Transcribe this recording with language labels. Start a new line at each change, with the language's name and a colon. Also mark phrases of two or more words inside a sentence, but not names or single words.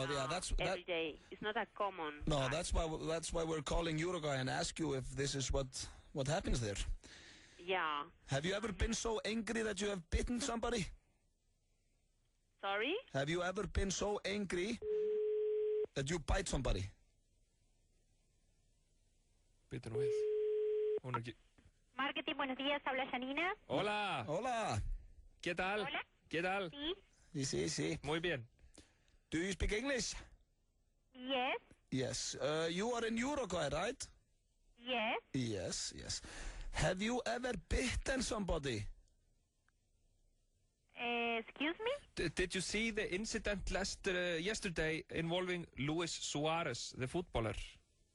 English: every day. It's not a common. No, act. that's why we're calling Uruguay and ask you if this is what happens there. Yeah. Have you ever been so angry that you have bitten somebody? Sorry? Have you ever been so angry that you bite somebody?
Icelandic: Bitur nú við. Hún er ekki...
Spanish: Marketing, buenos días, habla Janina. Hola. ¿Qué tal? Hola. ¿Qué tal? Sí. Muy bien.
English: Do you speak English? Yes. Yes. You are in Uruguay, right? Yes. Yes. Have you ever bitten somebody? Excuse me? Did you see the incident yesterday involving Luis Suárez, the footballer?